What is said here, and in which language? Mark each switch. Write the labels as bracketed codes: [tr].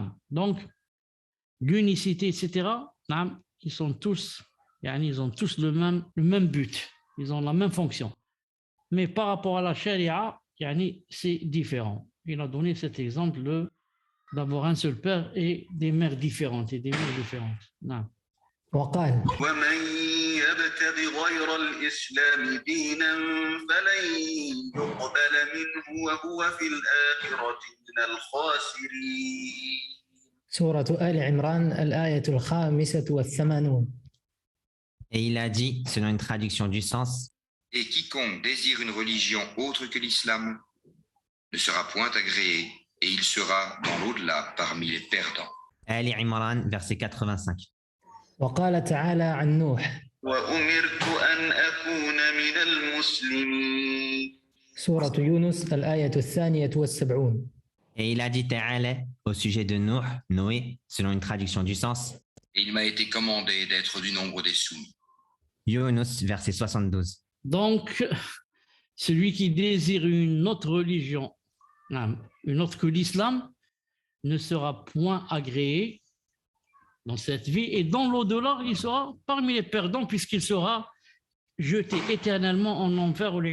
[fr] Donc, l'unicité, etc., ils ont tous le même but, ils ont la même fonction. Mais par rapport à la charia, c'est différent. Il a donné cet exemple d'avoir un seul père et des mères différentes et des mères différentes. [ar] وقال ومن يبتغ غير الإسلام دينا فلن يقبل منه وهو في الآخرة من الخاسرين. سورة آل عمران الآية 85. [fr] Et il a dit, selon une traduction du sens, Et quiconque désire une religion autre que l'islam ne sera point agréé et il sera dans l'au-delà parmi les perdants. Ali Imran, verset 85. [ar] وقال تعالى عن نوح وأمرت أن أكون من المسلمين. سورة يونس الآية 72. [fr] Et il a dit Ta'ala au sujet de Noé, selon une traduction du sens, Et il m'a été commandé d'être du nombre des soumis. Yunus, verset 72. Donc, celui qui désire une autre religion, une autre que l'islam, ne sera point agréé dans cette vie, et dans l'au-delà, il sera parmi les perdants, puisqu'il sera jeté éternellement en enfer.